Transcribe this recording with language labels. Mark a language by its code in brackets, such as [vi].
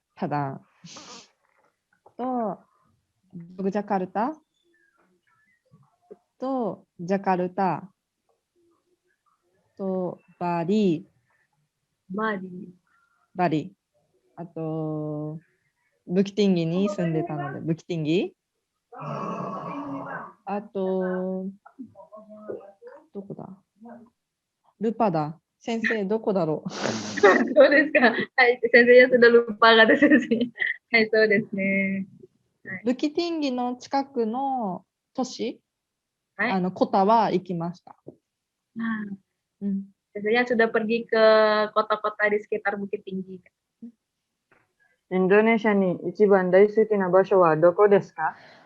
[ja] パダンとジャカルタとジャカルタとバリ、あとブキティンギに住んでたのでブキティンギ、あとどこだ、ルパだ。先生どこだろう。そうですか。はい、先生 [id] sudah lupa kata sensei。 [ja] はい、そうですね。ブキティンギの近くの都市、はい、コタは行きました。 [id] Biasanya sudah pergi ke kota-kota di sekitar Bukit Tinggi. [ja] インドネシアに一番大好きな場所はどこですか？